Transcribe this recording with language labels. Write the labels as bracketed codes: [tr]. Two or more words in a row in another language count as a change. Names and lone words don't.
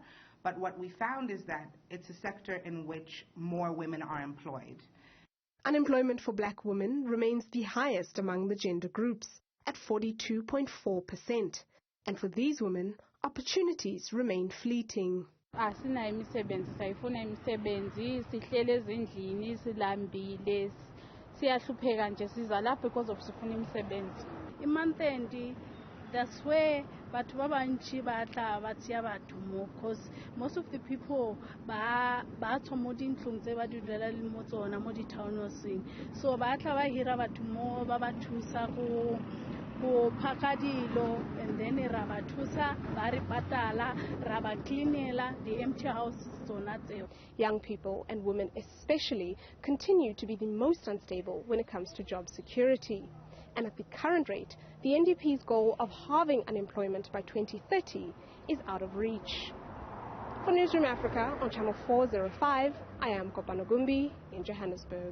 [en] But what we found is that it's a sector in which more women are employed. Unemployment for black women remains the highest among the gender groups at 42.4%. And for these women, opportunities remain fleeting. [zu] Asinayo imisebenzi, sayifuna imisebenzi, sihlele ezindlini, silambile, siyahlupheka nje siza lapha [en] because of [zu] sifuna imisebenzi. [en] I-month end, that's where [tn] batho ba bantši ba tla ba tšea batho mo, [en] because most of the people [tn] ba tswa mo dintlong tse ba di dulela le mo tsona mo di-townhouses, so ba tla ba hira batho mo ba ba thusa go phaka dilo, [en] and then [tn] ra ba thusa ba re patala, ra ba cleanela [en] the empty houses [tn] tsona tseo. [en] Young people and women especially continue to be the most unstable when it comes to job security. And at the current rate, the NDP's goal of halving unemployment by 2030 is out of reach. For Newzroom Afrika on Channel 405, I am Kopana Gumbi in Johannesburg.